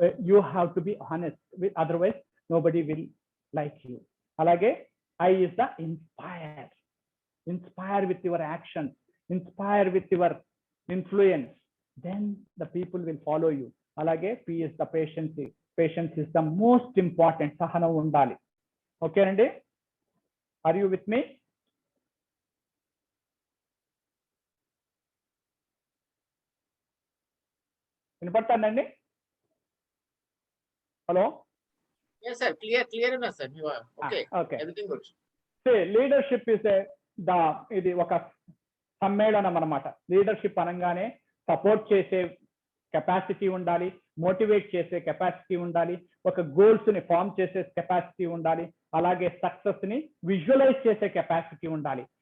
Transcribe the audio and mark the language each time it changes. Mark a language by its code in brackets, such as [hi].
[en] You have to be honest, otherwise nobody will like you. [te] అలాగే [en] I is the inspire. Inspire with your action, inspire with your influence, then the people will follow you. Alage P is the patience. Patience is the most important. [te] Sahanam undali. [en] Okay andi? Are you with me? [te] వినపడుతుందండి? [en] Hello? Yes sir, clear enough sir. You are okay. Okay. Everything good. See, leadership is [te] ఇది ఒక సమ్మేళనం అన్నమాట. Leadership అనగానే support చేసే capacity ఉండాలి, motivate చేసే capacity ఉండాలి, ఒక గోల్స్ ని ఫామ్ చేసే కెపాసిటీ ఉండాలి, అలాగే సక్సెస్ ని విజువలైజ్ చేసే కెపాసిటీ ఉండాలి.